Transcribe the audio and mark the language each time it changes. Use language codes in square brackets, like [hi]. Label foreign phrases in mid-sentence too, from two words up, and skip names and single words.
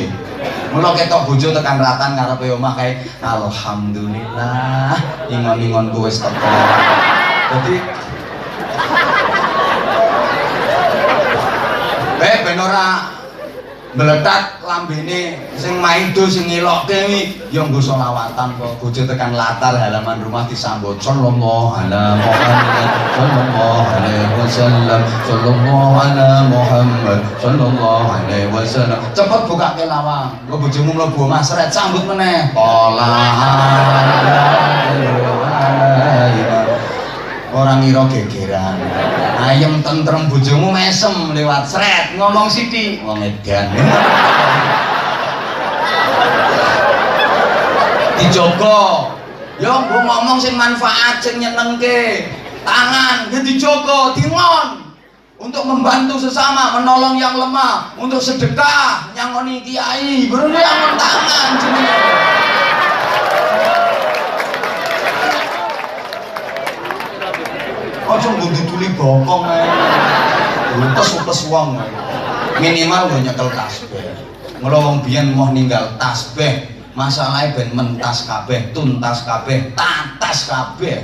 [jv] Mula ketok bojo tekan ratan ngarepe omah kae alhamdulillah ingon-ingonku wis teko. Dadi ben ora meletak lambene sing maido sing ngelokke wi ya nggo selawatan kok. Bojo tekan latar [id] halaman rumah [ar] disambut صلى الله على محمد صلى الله عليه وسلم صلى الله على محمد صلى الله عليه وسلم. [jv] Cepet bukake lawang. Engko bojomu mlebu omah sret sambut meneh. Orang ngira gegeran. Ayem tentrem bojomu mesem lewat sret ngomong sithik wong edan. Dijogo. Yo nggo ngomong sing manfaat sing nyenengke. Tangan ya dijogo, dingon. [id] Untuk membantu sesama, menolong yang lemah, untuk sedekah, [jv] nyangoni kiai, [id] baru yang tangan jenenge. [jv] Ojo nggo tuli bokong ae. Utes wong. Minimal nggo nyekel tasbih. Mula wong biyen moh ninggal tasbih, masalahe ben mentas kabeh, tuntas kabeh, tatas kabeh.